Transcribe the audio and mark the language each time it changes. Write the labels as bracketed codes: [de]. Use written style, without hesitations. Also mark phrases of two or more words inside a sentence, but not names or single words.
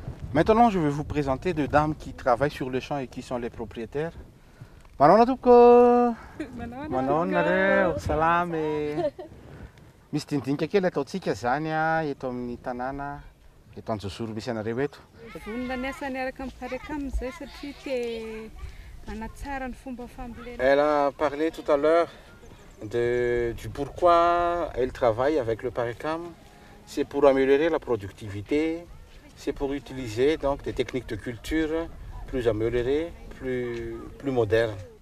[fr] Maintenant, je vais vous présenter deux dames qui travaillent sur le champ et qui sont les propriétaires. Manona Tupko, Manona Salam et Miss Tintin Kakela Totsika Zania et Tom Tanana et Tom Susur Bissana Rebeto. Elle a parlé tout à l'heure du pourquoi elle travaille avec le PARECAM. C'est pour améliorer la productivité, c'est pour utiliser donc des techniques de culture plus améliorées, plus modernes.